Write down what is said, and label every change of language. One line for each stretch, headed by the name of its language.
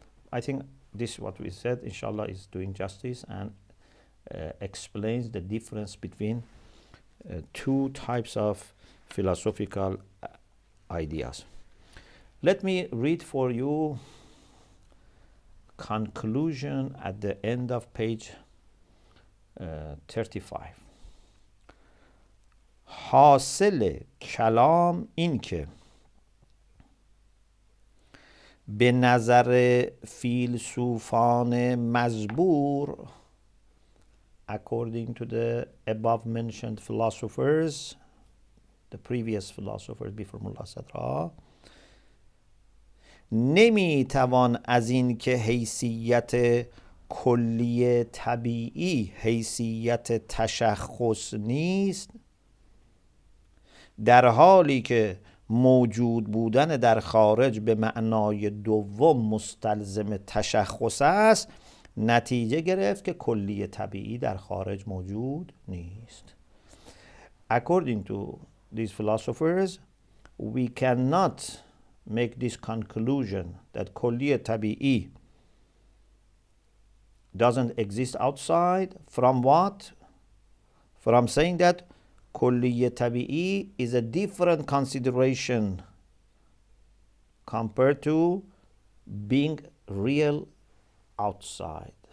English: I think this, what we said, inshallah, is doing justice and explains the difference between two types of philosophical ideas. Let me read for you conclusion at the end of page 35.
Persian: حاصل کلام این که به نظر فیلسوفان مزبور
English: according to the above mentioned philosophers, the previous philosophers before Mulla Sadra,
Persian: نمیتوان از این که حیثیت کلی طبیعی حیثیت تشخص نیست، در حالی که موجود بودن در خارج به معنای دوم مستلزم تشخص است، نتیجه گرفت که کلی طبیعی در خارج موجود نیست.
English: According to these philosophers, we cannot make this conclusion that کلی طبیعی doesn't exist outside from what? From saying that کلی طبیعی is a different consideration compared to being real outside.